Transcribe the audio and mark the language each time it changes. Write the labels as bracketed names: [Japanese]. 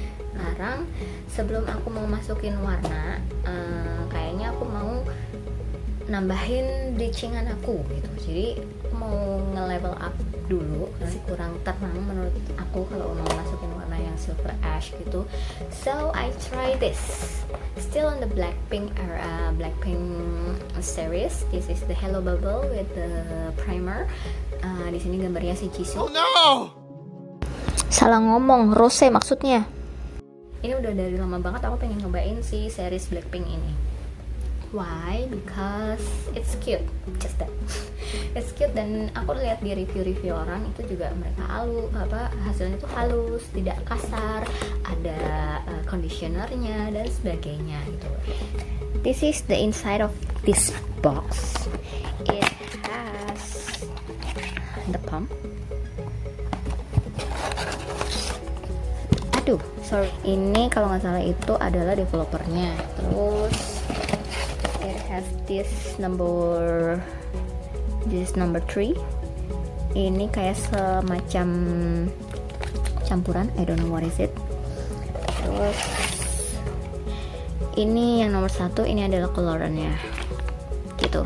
[Indonesian] Sekarang sebelum aku mau masukin warna, kayaknya aku mau nambahin bleachingan aku gitu. Jadi aku mau nge-level up dulu, masih kurang terang menurut aku kalau mau masukin warna yang silver ash gitu. [English] So I try this, still on the Blackpink era, Blackpink series. This is the Hello Bubble with the primer. [Indonesian] Di sini gambarnya si Jisoo. [English] Oh no! [Indonesian] Salah ngomong, Rose maksudnya. Ini udah dari lama banget aku pengen nyobain si series Blackpink ini. [English] Why? Because it's cute, just that. It's cute, [Indonesian] dan aku lihat di review-review orang itu juga mereka hasilnya tuh halus, tidak kasar, ada conditionernya dan sebagainya gitu. [English] This is the inside of this box. It has the pump. [Indonesian] Aduh, [English] sorry. [Indonesian] Ini kalau nggak salah itu adalah developernya. Terus [English] it has this number 3. [Indonesian] Ini kayak semacam campuran, [English] I don't know what is it. [Indonesian] Terus ini yang nomor 1, ini adalah colorannya gitu.